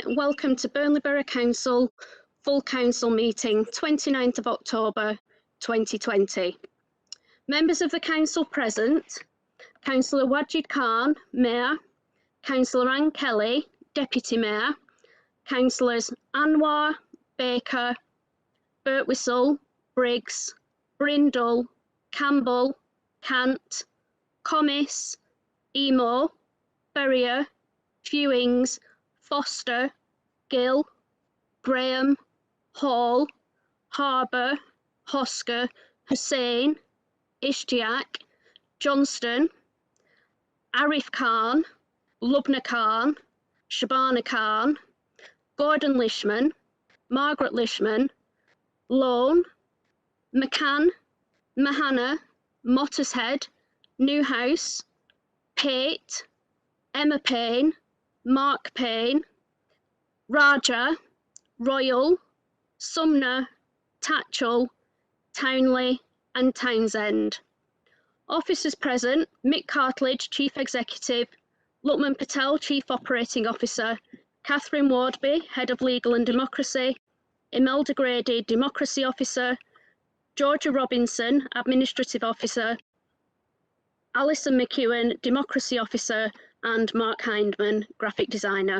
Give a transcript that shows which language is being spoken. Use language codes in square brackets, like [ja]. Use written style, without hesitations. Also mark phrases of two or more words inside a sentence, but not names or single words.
[en] Welcome to Burnley Borough Council Full Council Meeting, 29th of October 2020. Members of the Council present: Councillor Wajid Khan, Mayor; Councillor Anne Kelly, Deputy Mayor; Councillors Anwar, Baker, Birtwistle, Briggs, Brindle, Campbell, Cant, Comys, Emo, Ferrier, Fewings, Foster, Gill, Graham, Hall, Harbour, Hosker, Hussain, Ishtiaq, Johnston, Arif Khan, Lubna Khan, Shabana Khan, Gordon Lishman, Margaret Lishman, Lone, McCann, Mahana, Mottershead, Newhouse, Pate, Emma Payne, Mark Payne, Raja, Royal, Sumner, Tatchell, Townley and Townsend. Officers present: Mick Cartledge, Chief Executive; Lukman Patel, Chief Operating Officer; Catherine Wardby, Head of Legal and Democracy; Imelda Grady, Democracy Officer; Georgia Robinson, Administrative Officer; Alison McEwen, Democracy Officer; and Mark Hindman, Graphic Designer.